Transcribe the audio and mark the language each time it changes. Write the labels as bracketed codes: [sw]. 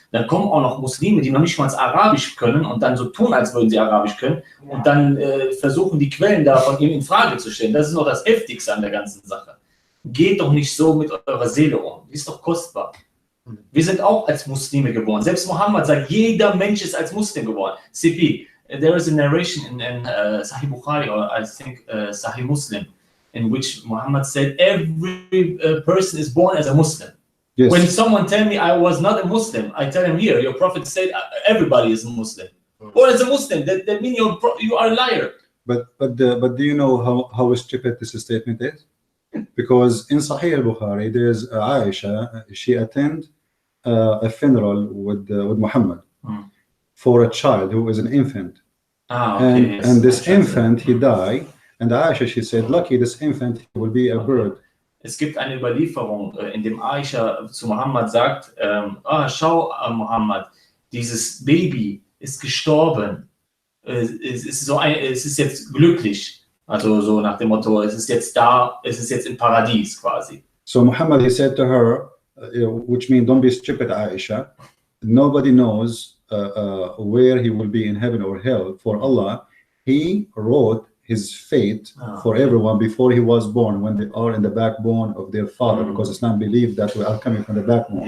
[de] Dann kommen auch noch Muslime, die noch nicht mal Arabisch können und dann so tun, als würden sie Arabisch können und dann versuchen, die Quellen davon eben in Frage zu stellen. Das ist noch das Heftigste an der ganzen Sache. Geht doch nicht so mit eurer Seele um. Die ist doch kostbar. Wir sind auch als Muslime geboren. Selbst Mohammed sagt, jeder Mensch ist als Muslim geboren. [en] CP, there is a narration in Sahih Bukhari or I think Sahih Muslim in which Muhammad said every person is born as a Muslim. Yes. When someone tell me I was not a Muslim, I tell him here, your prophet said everybody is a Muslim. Or as a Muslim, that means you are a liar. But do you know how stupid this statement is? Because in Sahih al-Bukhari, there's Aisha, she attended a funeral with Muhammad for a child who is an infant. Okay, and this infant, he died, and Aisha, she said, lucky this infant will be a bird. [de] Es gibt eine Überlieferung, in dem Aisha zu Muhammad sagt, schau Muhammad, dieses Baby ist gestorben, es ist jetzt glücklich. Also so nach dem Motto, es ist jetzt da, es ist jetzt im Paradies quasi. [en] So Muhammad, he said to her, which means don't be stupid, Aisha. Nobody knows where he will be in heaven or hell. For Allah, he wrote his fate for everyone before he was born, when they are in the backbone of their father, because Islam believed that we are coming from the backbone.